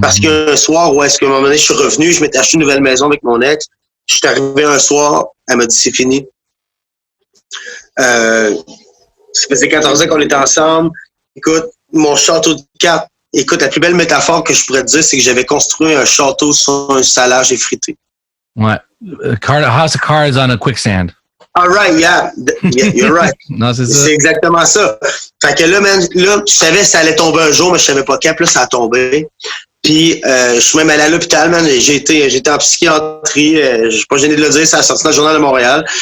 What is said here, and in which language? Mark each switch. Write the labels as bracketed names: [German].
[French] Parce qu'un soir, où est-ce qu'à un moment donné, je suis revenu, je m'étais acheté une nouvelle maison avec mon ex. Je suis arrivé un soir, elle m'a dit c'est fini. Ça faisait 14 ans qu'on était ensemble. Écoute, mon château de cartes, écoute, la plus belle métaphore que je pourrais te dire, c'est que j'avais construit un château sur un salage effrité. Ouais. [English] House of Cards on a quicksand. All right, yeah, you're right. [French] Non, c'est ça. C'est exactement ça. Fait que là, man, là, je savais que ça allait tomber un jour, mais je savais pas quand. Puis là, ça a tombé. Puis, je suis même allé à l'hôpital, man. J'étais en psychiatrie. Je suis pas gêné de le dire, ça a sorti dans le Journal de Montréal.